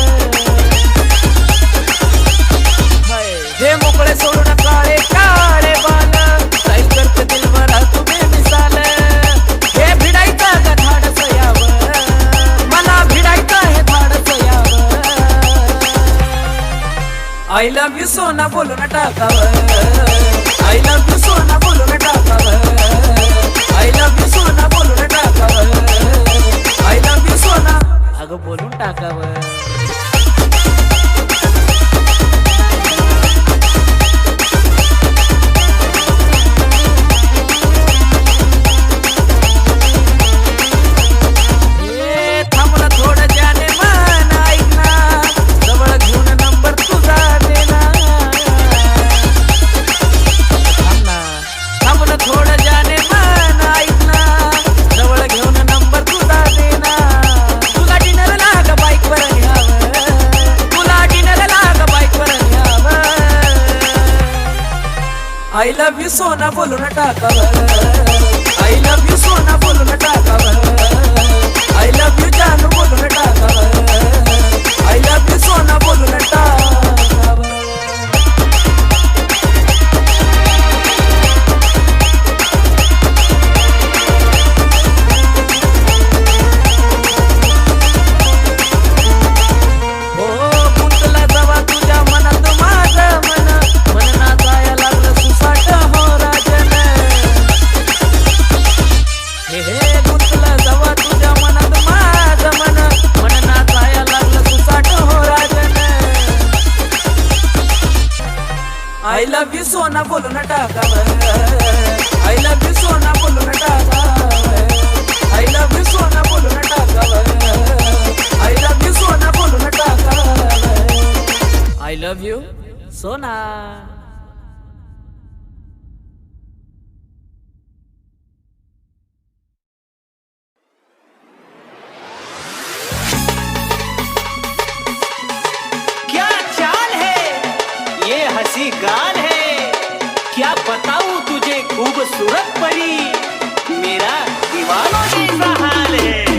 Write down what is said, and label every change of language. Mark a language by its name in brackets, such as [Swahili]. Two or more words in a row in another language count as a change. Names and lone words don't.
[Marathi] हे मोकळे सोडून काळे काळे बाल, काय करते दिल भरा तुम्ही विसाल। हे भिडायचं का धाडस यावं, मला भिडायचं हे धाडस यावं। [English] I love you [Marathi] सोना बोलू न टाकावर, [English] I love you [Marathi] सोना बोलू न टाकावर, [English] I love you [Marathi] सोना बोलू न टाकावर, [English] I love you [Marathi] सोना अगं बोलून टाकावर। थांबला थोडं [Hindi] जाने मन [Marathi] ऐकना, जवळ घेऊन नंबर तुझा देना। थांबला थोडं [Hindi] जाने मन [Marathi] ऐकना, जवळ घेऊन नंबर तुझा देना। तुला डिनर लाग बाईक वर न्यावं, तुला डिनर लाग बाईक वर न्यावं। [English] I love you [Marathi] सोना बोलू न टाकावर, [English] I love you [Marathi] सोना बोलू न टाकावर, [English] I love you [Marathi] जानू बोलू न टाकावर, [English] I love you [Marathi] सोना बोलू न टाकावर। हो गुंतला जवा तुझ्या मनात माझं मन, मन नाचाया लागलं सुसाट हो राजन। हे गुंतला जवा तुझ्या मनात माझं मन, मन नाचाया लागलं सुसाट हो राजन। [English] I love you [Marathi] सोना बोलू न टाकावर, [English] I love you [Marathi] सोना बोलू न टाकावर, [English] I love you [Marathi] सोना बोलू न टाकावर, [English] I love you [Marathi] सोना बोलू न टाकावर, [English] I love you सोना। [Hindi] क्या चाल है ये हंसी गाल है, क्या बताऊं तुझे खूबसूरत परी, मेरा दीवानों जैसा हाल है।